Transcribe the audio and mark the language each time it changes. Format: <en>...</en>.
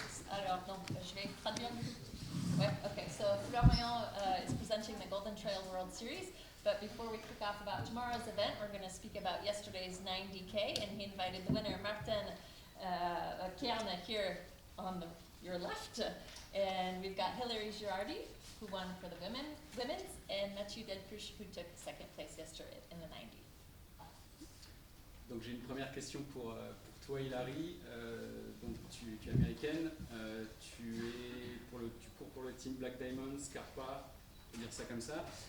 <fr>Alors, donc, je vais traduire. Ouais, okay.</fr> <en>So Florian is presenting the Golden Trail World Series, but before we kick off about tomorrow's event, we're going to speak about yesterday's 90K, and he invited the winner, Martin Kern, here on your left, and we've got Hilary Girardi, who won for the women's, and Mathieu Delpeuche, who took second place yesterday in the 90.</en> <fr>Donc j'ai une première question pour toi Hilary, donc tu es américaine, tu cours pour le team Black Diamond, Scarpa, on peut dire ça comme ça.</fr>